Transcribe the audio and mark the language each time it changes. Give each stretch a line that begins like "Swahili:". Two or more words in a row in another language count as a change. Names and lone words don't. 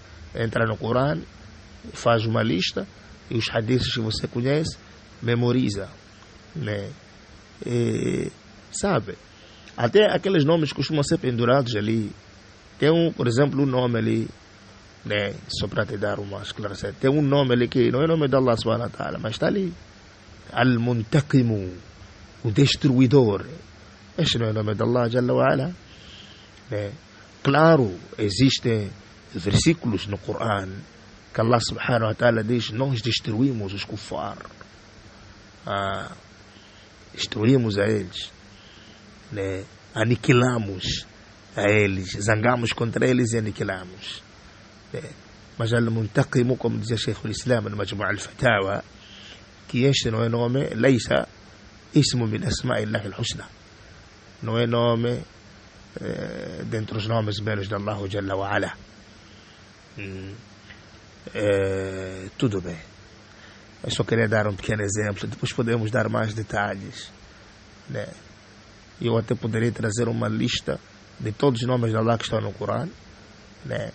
Portuguese: Entra no Corão, faz uma lista, e os hadiths que você conhece, memoriza, né? Sabe, até aqueles nomes costumam ser pendurados ali. Tem por exemplo, um nome ali, né? Só para te dar uma esclarecimento, tem um nome ali que não é nome de
Arabic: الله سبحانه وتعالى,
Portuguese: mas está ali, Al-Muntaqimu, o destruidor. Este não é o nome de
Arabic: الله جل وعلا,
Portuguese: né? Claro, existem versículos no Corão que
Arabic: الله سبحانه وتعالى
Portuguese: diz, nós destruímos os kuffar, destruímos a eles, né? Aniquilamos a eles, zangamos contra eles e aniquilamos, né? Mas Al-Muntaqimu, como dizia Sheikh al-Islam no Majmu' al-Fatawa, que este não é nome,
Arabic: ليس اسم من أسماء الله الحسنى,
Portuguese: não é nome dentre os nomes belos de
Arabic: الله جل وعلا.
Portuguese: Tudo bem, eu só queria dar um pequeno exemplo, depois podemos dar mais detalhes, né? Eu até poderia trazer uma lista de todos os nomes de Allah que estão no Corão, né?